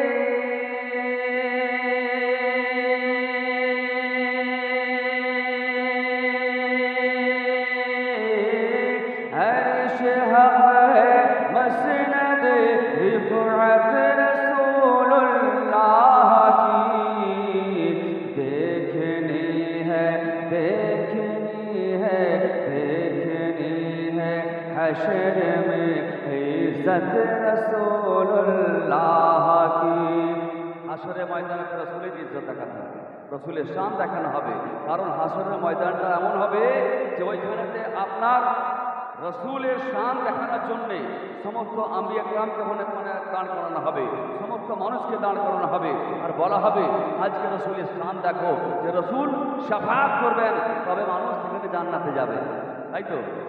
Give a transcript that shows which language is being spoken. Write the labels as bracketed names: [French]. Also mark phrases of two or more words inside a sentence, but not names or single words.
[Urdu] حق ہے مسند رفعت رسول اللہ کی، دیکھنی ہے حشر میں عزت رسول اللہ کی। [Bangla] হাসরের ময়দানে রসুলের ইজ্জত দেখানো হবে, রসুলের শান দেখানো হবে। কারণ হাসরের ময়দানটা এমন হবে যে ওইখানেতে আপনার রসুলের শান দেখানোর জন্যে সমস্ত আম্বিয়া কিরামকে ওখানে দাঁড় করানো হবে, সমস্ত মানুষকে দাঁড় করানো হবে, আর বলা হবে আজকে রসুলের শান দেখো, যে রসুল শাফাআত করবেন, তবে মানুষ সেখানে জান্নাতে যাবে, তাই তো?